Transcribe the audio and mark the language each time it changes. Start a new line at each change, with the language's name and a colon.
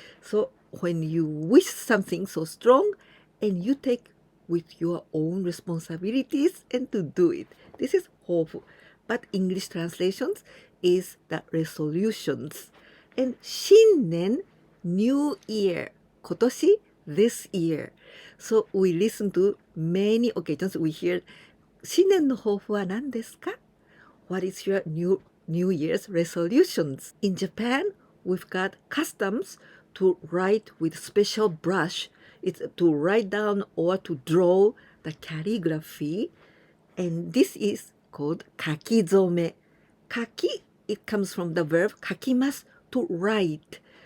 English: So when you wish something so strong, and you take with your own responsibilities and to do it. This is hofu. But English translations is the resolutions. And 新年, New Year, 今年, this year. So we listen to many occasions.
Japanese: We hear 新年の抱負は何ですか?
English: What is your New Year's resolutions? In Japan, we've got customs to write with special brush. It's to write down or to draw the calligraphy. And this is called kakizome. Kaki, it comes from the verb kakimasu, to write.